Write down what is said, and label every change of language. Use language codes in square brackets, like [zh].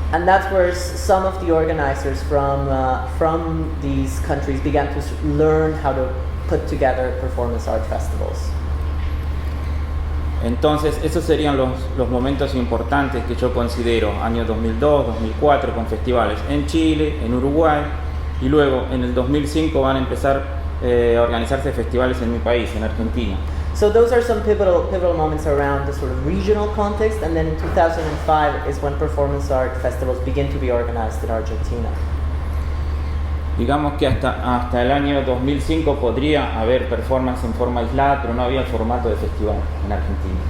[en] And that's where some of the organizers from these countries began to learn how to put together performance art festivals. [es] Entonces, esos serían los momentos importantes que yo considero, año 2002, 2004, con festivales en Chile, en Uruguay, y luego en el 2005 van a empezar a organizarse festivales en mi país, en Argentina. [en] So those are some pivotal moments around the sort of regional context, and then in 2005 is when performance art festivals begin to be organized in Argentina. [es] Digamos que hasta el año 2005 podría haber performance en forma aislada, pero no había el formato de festival en Argentina.